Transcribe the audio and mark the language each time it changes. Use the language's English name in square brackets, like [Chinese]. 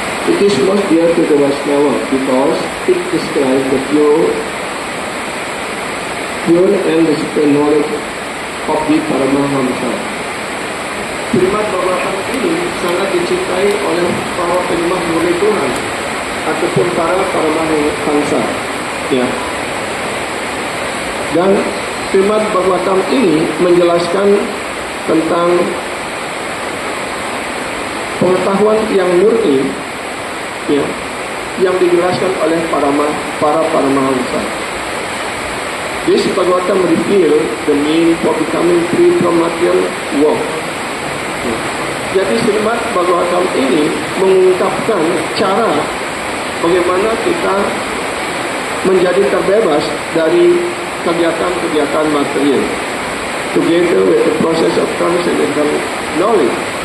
[English] It is most dear to the Vaishnava because it describes the pure and the supreme knowledge of the Paramahamsa. [Indonesian] Srimad Bhagavatam ini sangat dicintai oleh para penyembah murni Tuhan ataupun para Paramahamsa. Ya. Dan Srimad Bhagavatam ini menjelaskan tentang pengetahuan yang murni, ya, yang dijelaskan oleh para Paramahamsa. [English] This Bhagavatam reveal the mean for becoming free from material world. [Indonesian] Jadi Srimad Bhagavatam ini mengungkapkan cara bagaimana kita menjadi terbebas dari kegiatan-kegiatan material, [English] together with the process of transcendental knowledge.